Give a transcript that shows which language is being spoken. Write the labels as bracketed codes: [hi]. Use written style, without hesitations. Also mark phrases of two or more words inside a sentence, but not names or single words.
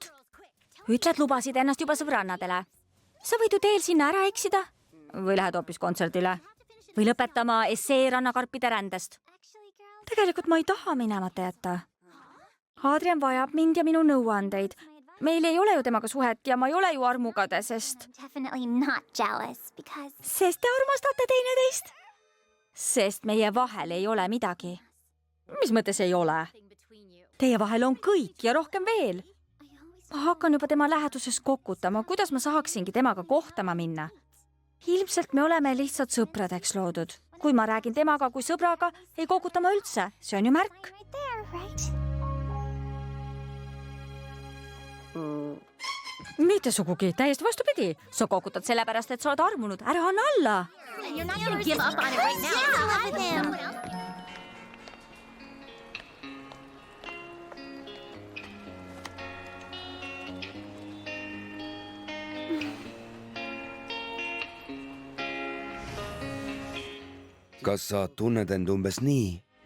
[et] Ütled, lubasid ennast juba sõbrannadele. Sa võid ju teel sinna ära eksida. Või lähed hoopis kontserdile. Või lõpetama essee rannakarpide rändest. Tegelikult ma ei taha minemata jätta. Adrian vajab mind ja minu nõuandeid. Meil ei ole ju temaga suhet ja ma ei ole ju armukade, sest... [en] Definitely not jealous because... [et] Sest te armastate teineteist? Sest meie vahel ei ole midagi. Mis mõttes ei ole? Teie vahel on kõik ja rohkem veel. Ma hakkan juba tema läheduses kokutama, kuidas ma saaksingi temaga kohtama minna. Ilmselt me oleme lihtsalt sõpradeks loodud. Kui ma räägin temaga kui sõbraga, ei kokuta ma üldse. See on ju märk. [en] Right there, right? [et] Mitte sugugi, täiesti vastupidi. Sa kokutad sellepärast, et sa oled armunud. Ära anna alla. [en] You're not gonna give up on it right now. Yeah, I am. [et] kas sa tunned end umbes nii?